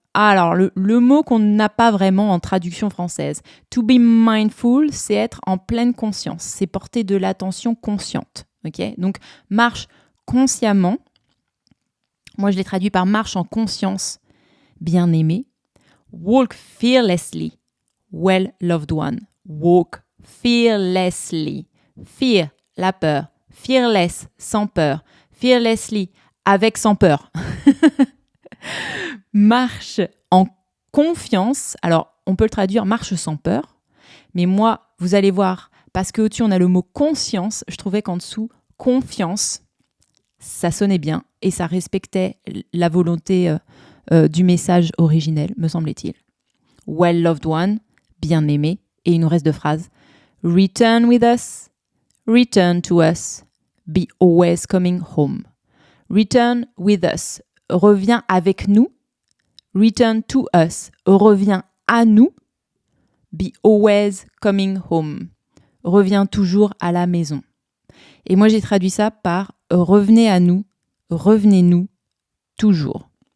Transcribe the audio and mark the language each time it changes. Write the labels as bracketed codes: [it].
[fr] Alors, le mot qu'on n'a pas vraiment en traduction française. [en] To be mindful, [fr] c'est être en pleine conscience. C'est porter de l'attention consciente. Okay ? Donc, marche consciemment. Moi, je l'ai traduit par marche en conscience, bien-aimé. [en] Walk fearlessly, well-loved one. Walk fearlessly. Fear, [fr] la peur. Fearless, sans peur. Fearlessly, avec sans peur. Marche en confiance. Alors, on peut le traduire marche sans peur. Mais moi, vous allez voir, parce qu'au-dessus, on a le mot conscience. Je trouvais qu'en dessous, confiance, ça sonnait bien et ça respectait la volonté du message originel, me semblait-il. [en] Well-loved one, [fr] bien-aimé. Et il nous reste 2 phrases. [en] Return with us, return to us, be always coming home. Return with us, [fr] reviens avec nous. [en] Return to us, [fr] reviens à nous. [en] Be always coming home, [fr] reviens toujours à la maison. Et moi, j'ai traduit ça par revenez à nous, revenez-nous toujours.